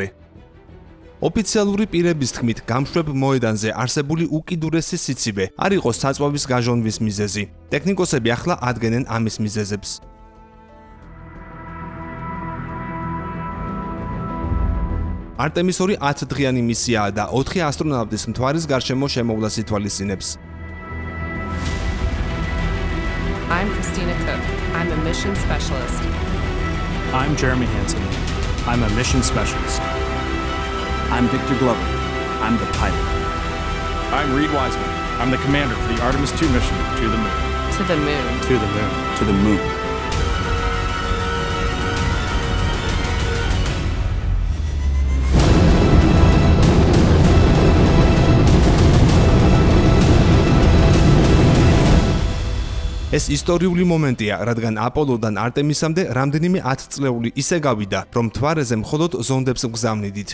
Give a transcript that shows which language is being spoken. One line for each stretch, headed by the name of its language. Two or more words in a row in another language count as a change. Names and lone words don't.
Georgian: ოფიციალური პირების თქმით, გამშვებ მოედანზე არსებული უკიდურესი სიცივე არ იყო საწვავის გაჟონვის მიზეზი. ტექნიკოსები ახლა ადგენენ ამის მიზეზებს. არტემის 2 10 დღიანი მისიაა და 4 ასტრონავტის მთვარის გარშემო შემოვლას ითვალისწინებს.
English: I'm Christina Cook. I'm a mission specialist. I'm Jeremy Hansen. I'm a mission specialist. I'm Victor Glover. I'm the pilot. I'm Reed Wiseman. I'm the commander for the Artemis 2 mission to the moon. To the moon. To the moon. To the moon.
Georgian: ეს ისტორიული მომენტია, რადგან აპოლოდან არტემისამდე რამდენიმე 10 წლეული ისე გავიდა, რომ მთვარეზე მხოლოდ ზონდებს გგზავნიდით.